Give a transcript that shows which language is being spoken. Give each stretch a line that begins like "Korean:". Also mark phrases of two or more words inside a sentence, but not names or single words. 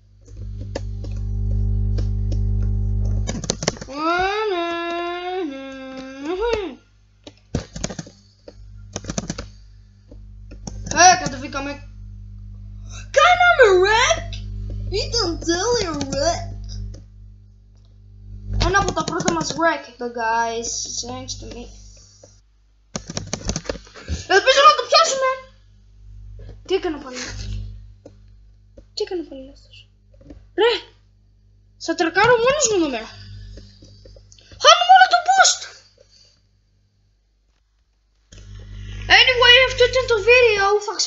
Greek: Κατεβήκαμε. Κάναμε wreck! Ήταν τέλειο wreck! Ένα από τα πρώτα μας
English: wreck, the guys, thanks to me.
Greek: Ελπίζω να το πιάσουμε! Τι έκανα πάλι λάθος? Ρε! Θα τρακάρω μόνος μου εδώ μέρα. Χάνουμε όλο το boost! Anyway, αυτό ήταν το βίντεο.